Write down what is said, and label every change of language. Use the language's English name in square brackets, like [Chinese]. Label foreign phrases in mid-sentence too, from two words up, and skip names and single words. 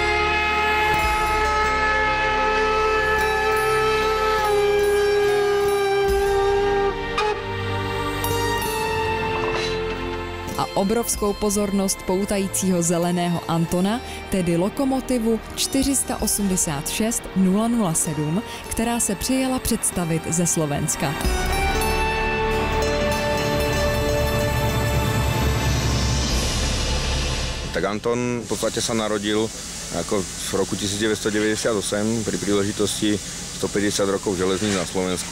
[Czech] A obrovskou pozornost poutajícího zeleného Antona, tedy lokomotivu 486-007, která se přijela představit ze Slovenska. [Slovak] Tak Anton v podstate sa narodil ako v roku 1998 pri príležitosti 150 rokov železníc na Slovensku.